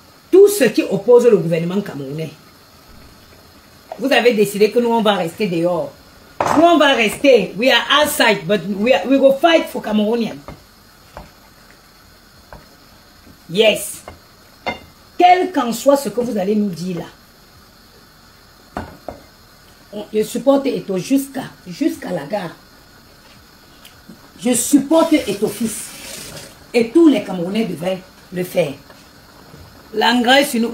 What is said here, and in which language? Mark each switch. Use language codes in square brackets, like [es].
[fr] Tout ce qui oppose le gouvernement camerounais, vous avez décidé que nous on va rester dehors. Nous on va rester. [en] We are outside, but we will fight for Cameroonians. Yes. [fr] Quel qu'en soit ce que vous allez nous dire là, je supporte Eto jusqu'à la gare. Je supporte Eto fils. Et tous les Camerounais devaient le faire. L'engrais sur nous.